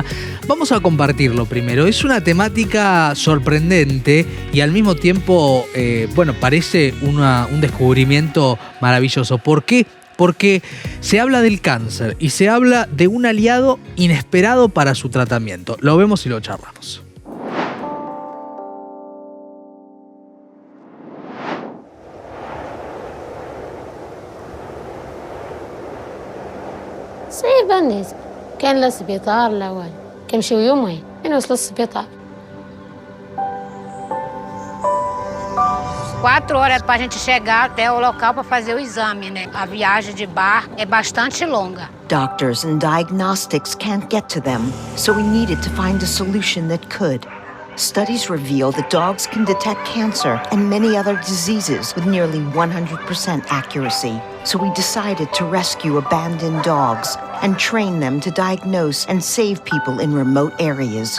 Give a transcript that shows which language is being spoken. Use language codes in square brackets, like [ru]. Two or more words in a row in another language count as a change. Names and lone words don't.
[es] Vamos a compartirlo primero. Es una temática sorprendente y al mismo tiempo, parece un descubrimiento maravilloso. ¿Por qué? Porque se habla del cáncer y se habla de un aliado inesperado para su tratamiento. Lo vemos y lo charlamos. [ar] صعيب الناس كان للسبيطار لا والو كنمشيو يومين نوصلوا للسبيطار [pt] 4 horas para a gente chegar até o local para fazer o exame, né? A viagem de barco é bastante longa. [en] Doctors and diagnostics can't get to them, so we needed to find a solution that could. Studies reveal that dogs can detect cancer and many other diseases with nearly 100% accuracy. So we decided to rescue abandoned dogs and train them to diagnose and save people in remote areas.